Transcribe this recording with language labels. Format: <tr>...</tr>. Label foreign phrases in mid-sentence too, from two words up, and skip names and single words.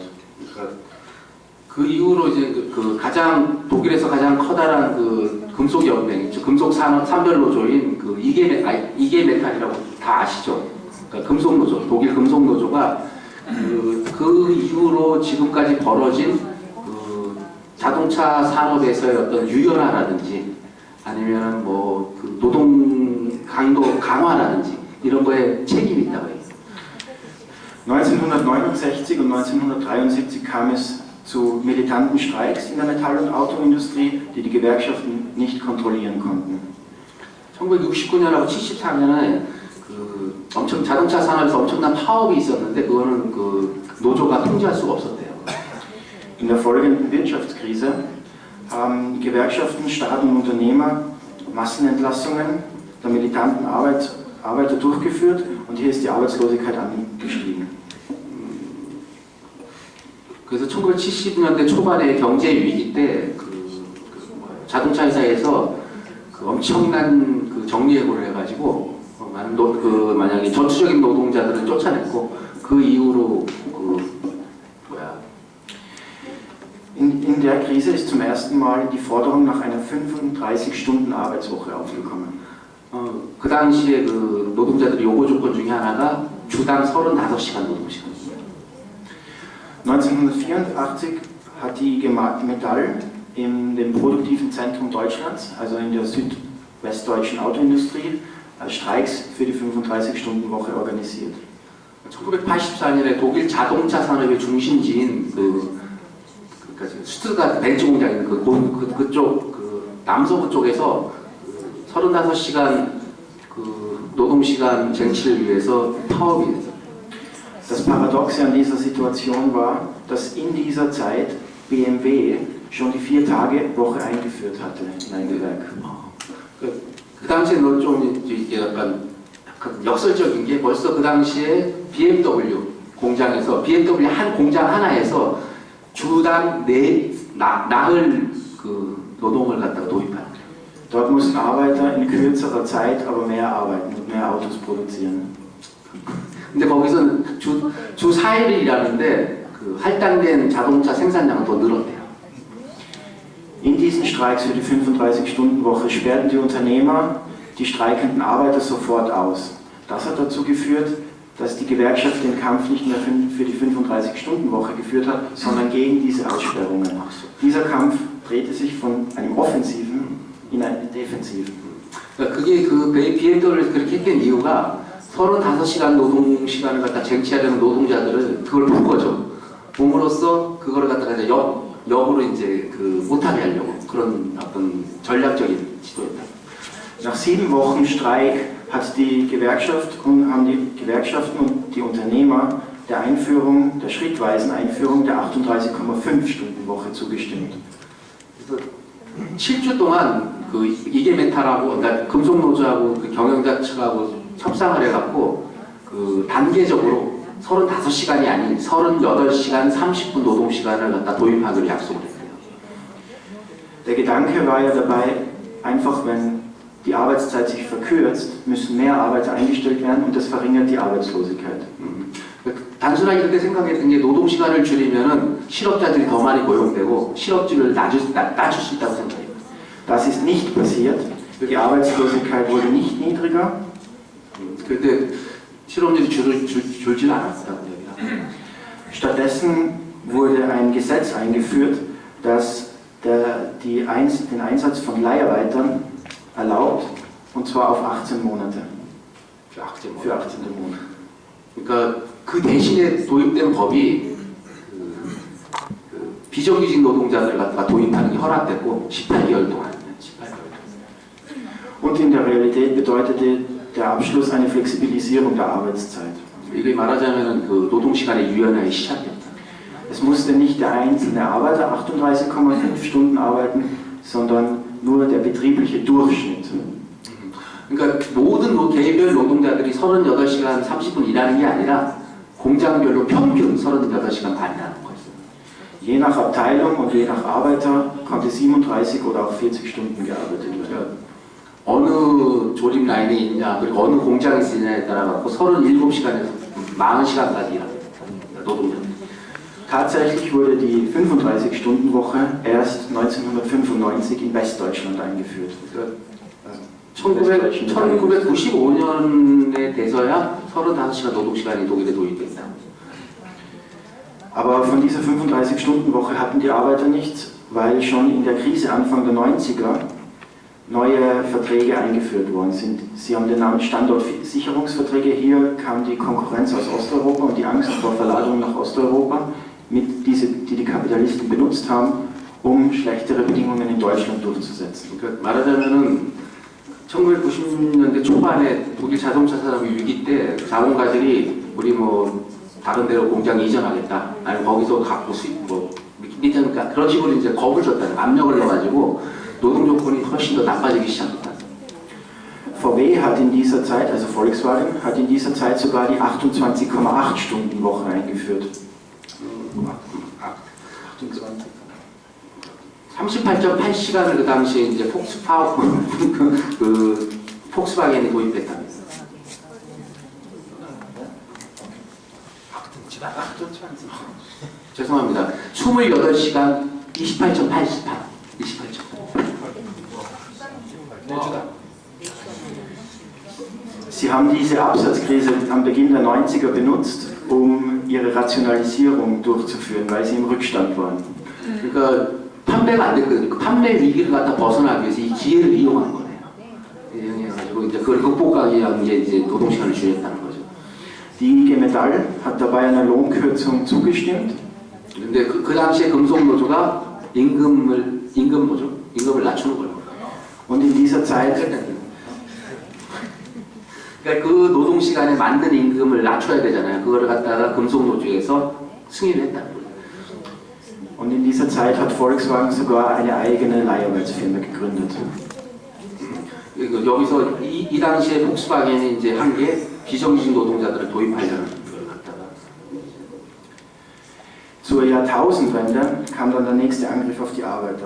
<ko>그 이후로 이제 독일에서 가장 커다란 그 금속 연맹, 금속 산별 노조인 그 이게 메탈이라고 다 아시죠? 그러니까 금속 노조, 독일 금속 노조가 그 이후로 지금까지 벌어진 그 자동차 산업에서의 어떤 유연화라든지 아니면 뭐그 노동 강도 강화라든지 이런 거에 책임이 있다고 해요.</ko> <de>1969 und 1973 kam es zu militanten Streiks in der Metall- und Autoindustrie, die die Gewerkschaften nicht kontrollieren konnten.</de> <ko>1969년하고 73년에 그 자동차 산업에서 엄청난 파업이 있었는데 그거는 그 노조가 통제할 수가 없었대요.</ko> <de>In der folgenden Wirtschaftskrise haben die Gewerkschaften, Staat und Unternehmer Massenentlassungen der militanten Arbeiter durchgeführt und hier ist die Arbeitslosigkeit angestiegen.</de> <ko>그래서 1970년대 초반에 경제 위기 때 자동차 회사에서 그 엄청난 그 정리해고를 해가지고 많은 만약에 전투적인 노동자들을 쫓아냈고 그 이후로</ko> <de>In der Krise ist zum ersten Mal die Forderung nach einer 35-Stunden-Arbeitswoche aufgekommen.</de> <ko>그 당시에 그 노동자들의 요구 조건 중에 하나가 주당 35시간 노동시간.</ko> <de>1984 hat die IG Metall in dem produktiven Zentrum Deutschlands, also in der südwestdeutschen Autoindustrie, Streiks für die 35-Stunden-Woche organisiert.</de> <ko>1984년에 독일 자동차 산업의 중심지인 슈트가르트 벤츠 공장인 그쪽 남서부 쪽에서 35시간 노동시간 쟁취를 위해서 파업이 됐어요.</ko> <de>Das Paradoxe an dieser Situation war, dass in dieser Zeit BMW schon die 4-Tage-Woche eingeführt hatte in ein Gewerk.</de> <ko>그 당시에는 좀 약간 역설적인 게 벌써 그 당시에 BMW 공장에서 BMW 한 공장 하나에서 주당 나흘 노동을 갖다가 도입하는.</ko> <de>Dort mussten Arbeiter in kürzerer Zeit aber mehr arbeiten und mehr Autos produzieren.</de> <ko>근데 거기서는 주 4일을 일하는데 그 할당된 자동차 생산량은 더 늘었대요.</ko> <de>In diesen Streiks für die 35-Stunden-Woche sperrten die Unternehmer die streikenden Arbeiter sofort aus. Das hat dazu geführt, dass die Gewerkschaft den Kampf nicht mehr für die 35-Stunden-Woche geführt hat, sondern gegen diese Aussperrungen. Dieser Kampf drehte sich von einem offensiven in einen defensiven.</de> <ko>그게 그 BMW를 그렇게 했던 이유가 35시간 노동 시간을 갖다 쟁취하려는 노동자들을 그걸 본 거죠. 봄으로써 그거를 갖다가 이제 역으로 이제 못하게 하려고 그런 어떤 전략적인 시도였다.</ko> <de>Nach 7 Wochen Streik haben die Gewerkschaften und die Unternehmer der schrittweisen Einführung der 38,5-Stunden-Woche zugestimmt.</de> <ko>그래서 7주 동안 그 이게메탈하고 그러니까 금속노조하고 그 경영자 측하고 협상을 해갖고 그 단계적으로 35시간이 아닌 38시간 30분 노동시간을 갖다 도입하기로 약속을 했어요.</ko> <de>Der Gedanke war ja dabei, einfach wenn die Arbeitszeit sich verkürzt, müssen mehr Arbeiter eingestellt werden und das verringert die Arbeitslosigkeit.</de> <ko>단순하게 그때 생각했던 게 노동 시간을 줄이면은 실업자들이 더 많이 고용되고 실업률을 낮출 수 있다고 생각해요.</ko> <de>Das ist nicht passiert. Die Arbeitslosigkeit wurde nicht niedriger.</de> <ko>그때 실업률이 줄지는 않았다고 얘기합니다.</ko> <de>Stattdessen wurde ein Gesetz eingeführt, das den Einsatz von Leiharbeitern erlaubt, und zwar auf 18 Monate. Für 18 Monate.</de> <ko>그러니까 그 대신에 도입된 법이 비정규직 노동자들 갖다가 도입하는 게 허락됐고 18개월 동안. 18개월.</ko> <de>Und in der Realität bedeutete der Abschluss eine Flexibilisierung der Arbeitszeit.</de> <ko>이게 말하자면 그 노동 시간의 유연화의 시작이었다.</ko> <de>Es musste nicht der einzelne Arbeiter 38,5 Stunden arbeiten, sondern nur der betriebliche Durchschnitt.</de> <ko>그러니까 모든 개별 노동자들이 38시간 30분 일하는 게 아니라 공장별로 평균 38시간 반이라는 거였어요.</ko> <de>Je nach Abteilung und je nach Arbeiter konnte 37 oder auch 40 Stunden gearbeitet werden.</de> <ko>어느 조립 라인에 있냐, 그리고 어느 공장에 있느냐에 따라 갖고 37시간에서 40시간까지 일합니다. 노동자.</ko> <de>Tatsächlich wurde die 35-Stunden-Woche erst 1995 in Westdeutschland eingeführt.</de> <ko>1995년에 돼서야 35시간 노동시간이 독일에 도입됐다.</ko> <de>Aber von dieser 35-Stunden-Woche hatten die Arbeiter nichts, weil schon in der Krise Anfang der 90er neue Verträge eingeführt worden sind. Sie haben den Namen Standortsicherungsverträge. Hier kam die Konkurrenz aus Osteuropa und die Angst vor Verlagerung nach Osteuropa, die Kapitalisten benutzt haben, um schlechtere Bedingungen in Deutschland durchzusetzen.</de> <ko>그러니까 말하자면은 1990년대 초반에 독일 자동차 산업의 위기 때 자본가들이 우리 뭐 다른 데로 공장 이전하겠다, 아니면 거기서 갖고 밑에 그런 식으로 이제 겁을 줬다는 압력을 넣어가지고 노동 조건이 훨씬 더 나빠지기 시작했다.</ko> <de>VW hat in dieser Zeit, also Volkswagen, hat in dieser Zeit sogar die 28,8-Stunden-Woche eingeführt.</de> <ko>38.8시간을 그 당시에 이제 폭스바겐이 도입했답니다. 죄송합니다. 28시간 28.88. 28점.</ko> <de>Sie haben diese Absatzkrise am Beginn der 90er benutzt, um ihre Rationalisierung durchzuführen, weil sie im Rückstand waren.</de> <ko>그러니까 판매가 안 됐거든요. 판매 위기를 갖다 벗어나기 위해서 이 기회를 이용한 거네요. 이용해가지고 이제 그걸 극복하기 위한 게 이제 노동시간을 줄였다는 거죠.</ko> <de>Die IG Metall hat dabei einer Lohnkürzung zugestimmt.</de> <ko>근데 그 당시에 금속노조가 임금을 낮추는 거예요.</ko> <de>Und in dieser Zeit</de> <ko>그러니까 그 노동 시간에 맞는 임금을 낮춰야 되잖아요. 그거를 갖다가 금속노조에서 승인을 했다는 거예요.</ko> <de>Und in dieser Zeit hat Volkswagen sogar eine eigene Leiharbeitsfirma gegründet.</de> <ko>여기서 이 당시에 폭스바겐이 이제 한 게 비정규직 노동자들을 도입하려는 걸 갖다가.</ko> <de>Zur Jahrtausendwende kam dann der nächste Angriff auf die Arbeiter.</de>